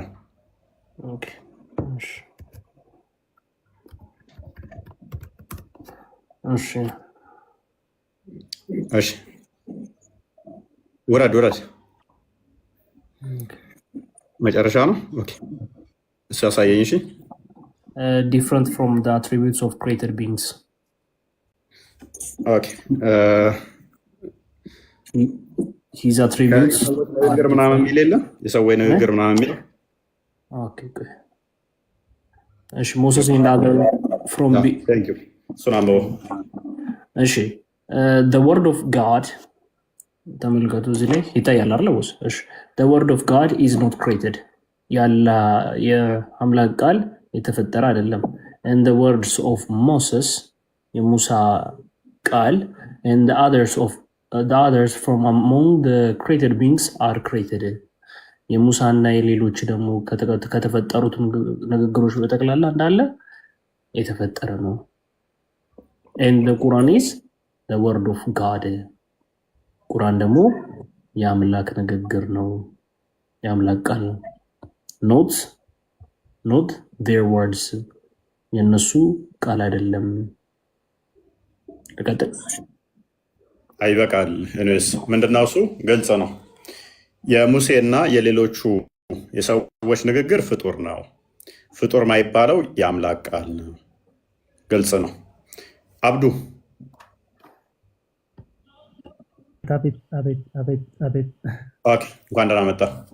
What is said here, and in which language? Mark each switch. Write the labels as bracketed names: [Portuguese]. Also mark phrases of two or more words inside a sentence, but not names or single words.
[Amharic] ኦኬ እሺ እሺ ውረድ መጨረሻ ነው። ኦኬ እሱ ያሳየኝ። እሺ [English] different from the attributes of created beings. Okay. His attributes [Amharic] ንግግር ምናምን የሚል የለም። የሰው ንግግር ምናምን የሚል [English] ኦኬ good. እሺ ሞሰስ in the other from thank you. [Amharic] እሱን አንብበው። እሺ [English] the word of God [Amharic] ተመልከቱ እዚህ ላይ ይታያል አይደል? [English] እሺ the word of God is not created. [Amharic] ያላ የአምላክ ቃል የተፈጠረ አይደለም። [English] and the words of Moses [Amharic] የሙሳ ቃል [English] and the others from among the created beings are created. [Amharic] የሙሳና የሌሎች ደግሞ ከተፈጠሩት ንግግሮች በጠቅላላ እንዳለ የተፈጠረ ነው። [English] and the Quran is the word of God. [Amharic] ቁርአን ደግሞ የአምላክ ንግግር ነው፣ የአምላክ ቃል ነው። [English] not their words [Amharic] የነሱ ቃል አይደለም። ተቀጥል አይበቃል። እኔስ ምንድነው እሱ ግልጽ ነው። የሙሴና የሌሎቹ የሰዎች ንግግር ፍጡር ነው። ፍጡር ማይባለው የአምላክ ቃል ነው። ግልጽ ነው። አብዱ ኦኬ፣ እንኳን ደህና መጣ።